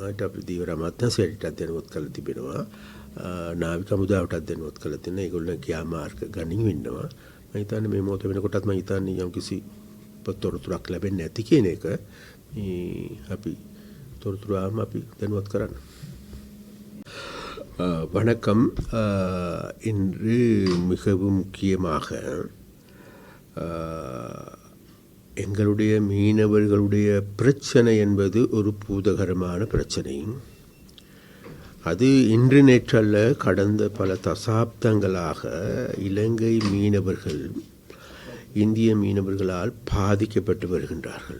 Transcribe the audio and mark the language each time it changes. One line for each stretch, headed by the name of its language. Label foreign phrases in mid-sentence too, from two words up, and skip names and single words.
Sinhala: ඒත් අපි දීවර අමාත්‍යාංශයටත් දැනුවත් කරලා තිබෙනවා. නාවික හමුදාවටත් දැනුවත් කරලා තියෙනවා. ඒගොල්ලෝ ක්‍රියාමාර්ග ගනිමින් ඉන්නවා. මම හිතන්නේ මේ මොහොත වෙනකොටත් මම හිතන්නේ යම්කිසි තොරතුරක් ලැබෙන්නේ නැති කියන එක අපි තොරතුරු අපි දැනුවත් කරන්න.
Tamil: வணக்கம். இன்று மிகவும் முக்கியமாக எங்களுடைய மீனவர்களுடைய பிரச்சனை என்பது ஒரு பூதகரமான பிரச்சனை. அது இன்று நேற்றல்ல, கடந்த பல தசாப்தங்களாக இலங்கை மீனவர்கள் இந்திய மீனவர்களால் பாதிக்கப்பட்டு வருகின்றார்கள்.